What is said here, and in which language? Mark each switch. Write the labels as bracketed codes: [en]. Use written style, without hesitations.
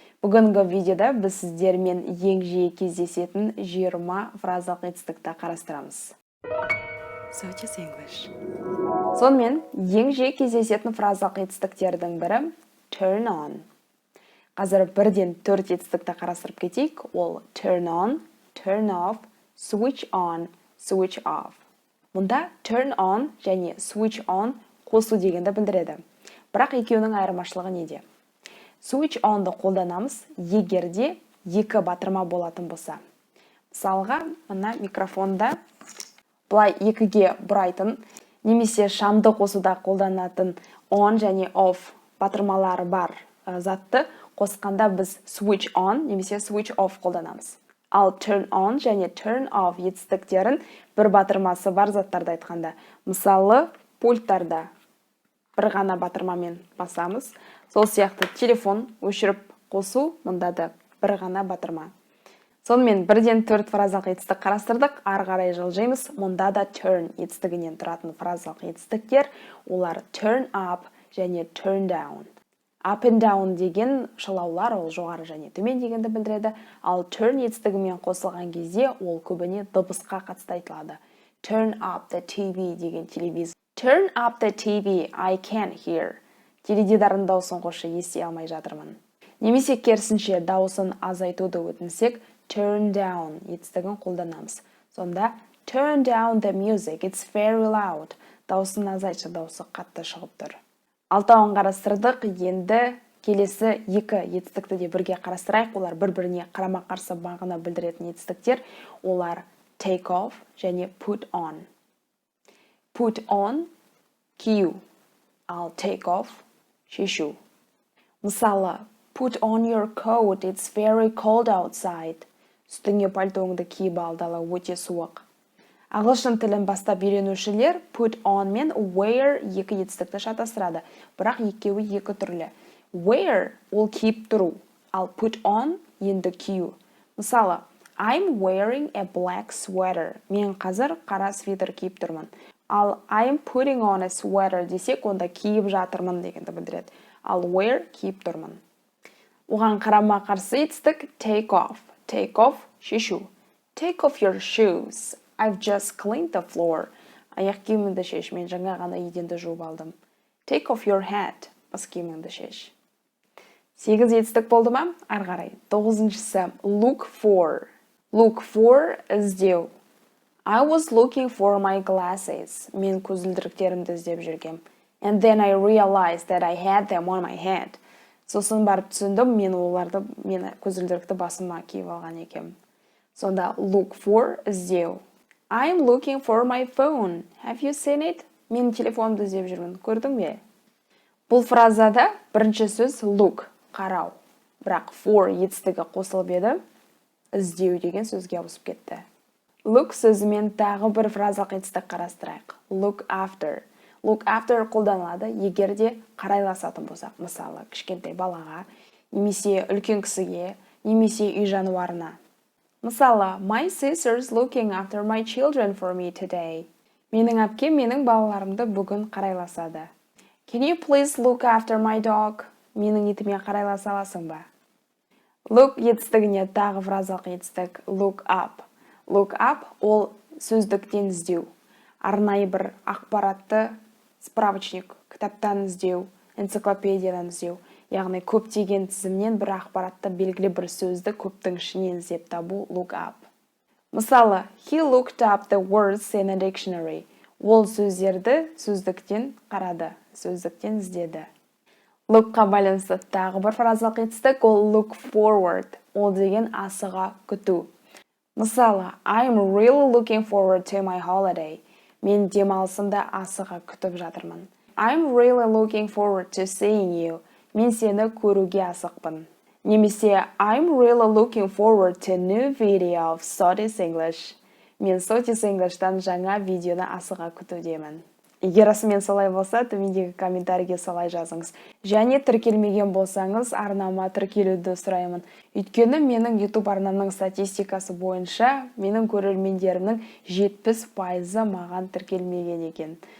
[kk] Бүгінгі видеода біз сіздермен ең жиі кездесетін 20 фразалық етістікті қарастырамыз. [en] Swedish English. [kk] Сонымен, ең жиі кездесетін фразалық етістіктердің бірі turn on. Қазір бірден 4 етістікті қарастырып кетейік. Ол turn on, turn off, switch on, switch off. Мұнда turn on және switch on қосу дегенді білдіреді. Бірақ екеуінің айырмашылығы неде? Switch on'ды қолданамыз егерде екі батырма болатын болса. Мысалға, мына микрофонда бұлай екіге бұрайтын, немесе шамды қосуда қолданатын on және off батырмалары бар затты қосқанда біз switch on немесе switch off қолданамыз. Ал turn on және turn off етістіктерін бір батырмасы бар заттарды айтқанда. Мысалы, пульттарда бір ғана батырмамен басамыз. Сол сияқты телефон өшіріп қосу, мұнда да бір ғана батырма. Сонымен бірден 4 фразалық етістік қарастырдық, ары қарай жылжимыз. Мұнда да turn етістігінен тұратын фразалық етістіктер, олар turn up және turn down. Up and down деген шылаулар, ол жоғары және төмен дегенді білдіреді, ал turn етістігімен қосылған кезде ол көбіне дыбысқа қатысты айтылады. [en] Turn up the TV [kk] деген телевизор. [en] Turn up the TV, I can't hear. [kk] Теледидардың дауысын қосшы, ести алмай жатырмын. Немесе керісінше дауысын азайтуды өтінсек, turn down етістігін қолданамыз. Сонда [en] turn down the music, it's very loud. [kk] Дауысын азайтшы, дауысы қатты шығып тұр. Алтауын қарастырдық, енді келесі екі етістікті де бірге қарастырайық. Олар бір-біріне қарама-қарсы мағына білдіретін етістіктер. Олар take off және put on. Put on кию, ал take off шешу. Мысалы, [en] put on your coat, it's very cold outside. [kk] Үстіңе пальтоңды киіп ал, дала өте суық. Ағылшын тілін бастап үйренушілер put on мен wear екі етістікті шатастырады, бірақ екеуі екі түрлі. Wear ол киіп тұру, ал put on енді кию. Мысалы, [en] I'm wearing a black sweater. [kk] Мен қазір қара свитер киіп тұрмын. Ал [en] I'm putting on a sweater [kk] десек, онда киіп жатырмын дегенді білдіреді. Ал wear киіп тұрмын. Оған қарама қарсы етістік take off. [en] Take off [kk] шешу. [en] Take off your shoes. I've just cleaned the floor. [kk] Аяқ киіміңді шеш, мен жаңа ғана еденді жуып алдым. [en] Take off your hat. [kk] Бас киіміңді шеш. 8 етістік болды ма? Ары қарай. 9-шысы look for. Look for іздеу. [en] I was looking for my glasses. [kk] Мен көзілдіріктерімді іздеп жүргем. [en] And then I realized that I had them on my head. [kk] Сосын барып түсіндім, мен көзілдірікті басыма киіп алған екем. Сонда look for іздеу. [en] I'm looking for my phone. Have you seen it? [kk] Мен телефонымды іздеп жүрмін. Көрдің бе? Бұл фразада бірінші сөз look, қарау. Бірақ for етістігі қосылып еді, іздеу деген сөзге ауысып кетті. Look сөзімен тағы бір фразалық етістік қарастырайық. Look after. Look after қолданылады егерде қарайласатын болсақ, мысалы, кішкентай балаға, немесе үлкен кісіге, немесе үй жануарына. Мысалы, [en] my sister's looking after my children for me today. [kk] Менің әпкем менің балаларымды бүгін қарайласады. [en] Can you please look after my dog? [kk] Менің итіме қарайласа аласың ба? Look етістігіне тағы фразалық етістік look up. Look up ол сөздіктен іздеу. Арнайы бір ақпаратты справочник, кітаптан іздеу, энциклопедиядан іздеу. Яғни көптеген тізімнен бір ақпаратты белгілі бір сөзді көптің ішінен іздеп табу look up. Мысалы, [en] he looked up the words in a dictionary. [kk] Ол сөздерді сөздіктен қарады, сөздіктен іздеді. Lookқа байланысты тағы бір фразалық етістік ол look forward. Ол деген асыға күту. Мысалы, [en] I'm really looking forward to my holiday. [kk] Мен демалысымды асыға күтіп жатырмын. [en] I'm really looking forward to seeing you. [kk] Мен сені көруге асықпын. Немесе [en] I'm really looking forward to a new video of Sotis English. [kk] Мен Sotis English'тан жаңа видеоны асыға күтудемін. Егер расымен солай болса, төмендегі комментарийге солай жазыңыз. Және тіркелмеген болсаңыз, арнама тіркелуді сұраймын. Өйткені менің YouTube арнамның статистикасы бойынша, менің көрермендерімнің 70% маған тіркелмеген екен.